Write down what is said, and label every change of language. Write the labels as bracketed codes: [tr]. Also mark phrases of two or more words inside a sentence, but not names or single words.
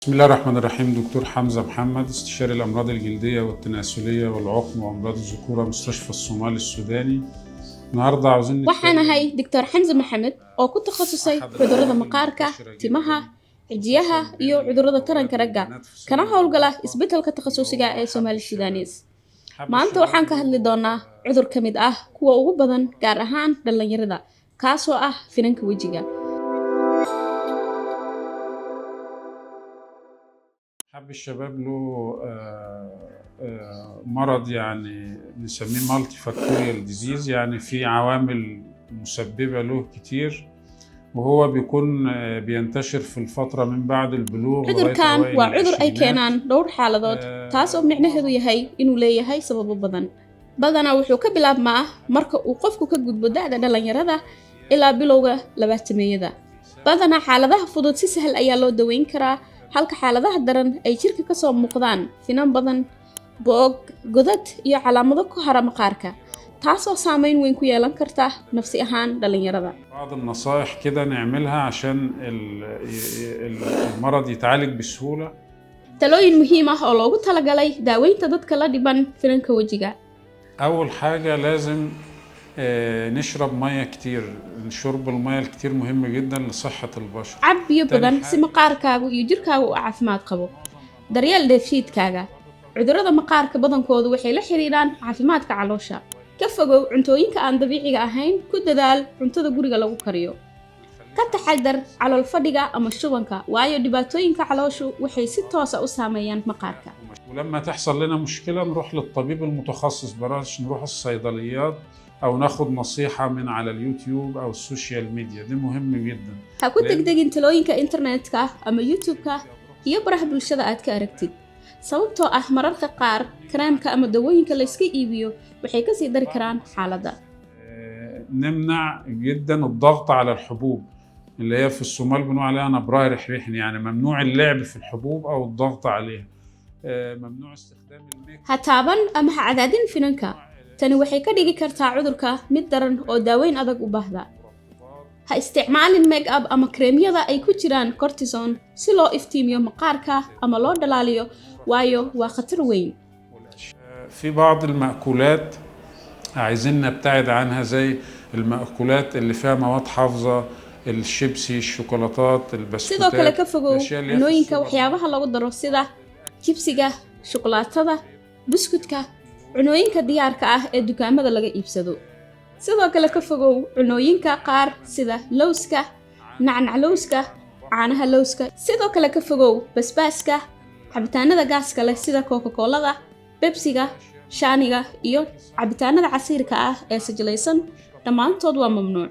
[ar] بسم الله الرحمن الرحيم. دكتور حمزة محمد، استشاري الأمراض الجلدية والتناسلية والعقم وأمراض الذكورة، مستشفى الصومال السوداني. النهاردة عاوزين [so] waxaan ahay Dr. Xamza Maxamed oo ku takhasusay cudurrada maqaarka, timaha, cijiyaha iyo cudurrada taranka ragga, kana howlgala isbeddelka takhasusiga ee Soomaali Suudaanis. Maanta waxaan ka hadli doonaa cudur ka mid ah kuwa ugu badan gaar ahaan dhalinyarada, kaasoo ah finanka wejiga. [ar] حب الشباب له مرض يعني نسميه [en] multifactorial disease, [ar] يعني في عوامل مسببة له كتير، وهو بيكون بينتشر في الفترة من بعد البلوغ لغاية [so] cudurkan [ar] أوائل [so] waa cudur ay [ar] العشرينات. [so] keenaan dhowr xaaladood, taasoo micnaheedu yahay inuu leeyahay sababo badan. Badanaa wuxuu ka bilaabmaa marka uu qofku ka gudbo da'da dhalinyarada ilaa bilowga labaatameeyada. Badanaa xaaladaha fudud si sahal ayaa loo daweyn karaa, halka xaaladaha daran ay jirka ka soo muuqdaan finan badan, boog, godad iyo calaamado ku hara maqaarka, taasoo saameyn weyn ku yeelan karta nafsi ahaan dhalinyarada. [ar] بعض النصائح كده نعملها عشان المرض يتعالج بسهولة. [so] talooyin muhiim ah oo loogu talagalay daaweynta dadka la dhiban finanka wejiga. [ar] أول حاجة لازم نشرب مية كتير. شرب المية الكتير مهم جدا لصحة البشر. [so] Cab biyo badan si maqaarkaagu iyo jirkaagu u caafimaad qabo. Daryeel dheefshiidkaaga. Cudurrada maqaarka badankoodu waxay la xiriiraan caafimaadka caloosha. Ka fogow cuntooyinka aan dabiiciga ahayn, ku dadaal cuntada guriga lagu kariyo. Ka taxadar calool fadhiga ama shubanka, waayo dhibaatooyinka calooshu waxay si toos ah u saameeyaan maqaarka. [ar] ولما تحصل لنا مشكلة نروح للطبيب المتخصص، بلاش نروح الصيدليات أو ناخد نصيحة من على اليوتيوب أو [en] social media. [ar] دي مهم جدا. [so] Ha ku degdegin talooyinka internetka ama YouTube-ka iyo baraha bulshada aad ka aragtid, sababtoo ah mararka qaar kareemka ama dawooyinka la iska iibiyo waxay ka sii dari karaan xaaladda. [ar] نمنع جدا الضغط على الحبوب اللي هي في الصومال بنقول عليها نبراي رحرحن، يعني ممنوع اللعب في الحبوب أو الضغط عليها. ممنوع استخدام الميك [so] Ha taaban ama ha cadaadin finanka. Tani waxay ka dhigi kartaa cudurka mid daran oo daaweyn adag u baahda. Ha isticmaalin make-up ama kreemyada ay ku jiraan cortisone si loo iftiimiyo maqaarka ama loo dhalaaliyo, waayo waa khatar weyn. [ar] في بعض المأكولات عايزين نبتعد عنها، زي المأكولات اللي فيها مواد حافظة، الشيبسي، الشوكولاتات، [so] Sidoo kale [ar] البسكوتات، [so] ka fogow [ar] الأشياء اللي هي في [so] cunooyinka [ar] السوبر [so] waxyaabaha lagu daro sida jibsiga, shukulaatada, buskudka, cunooyinka diyaarka ah ee dukaamada laga iibsado. Sidoo kale ka fogow cunooyinka qaar sida lowska, nacnac lowska, caanaha lowska. Sidoo kale ka fogow basbaaska, cabitaanada gaaska leh sida Coca-Colada, Pepsiga, shaaniga iyo cabitaanada casiirka ah ee sajilaysan, dhammaantood waa mamnuuc.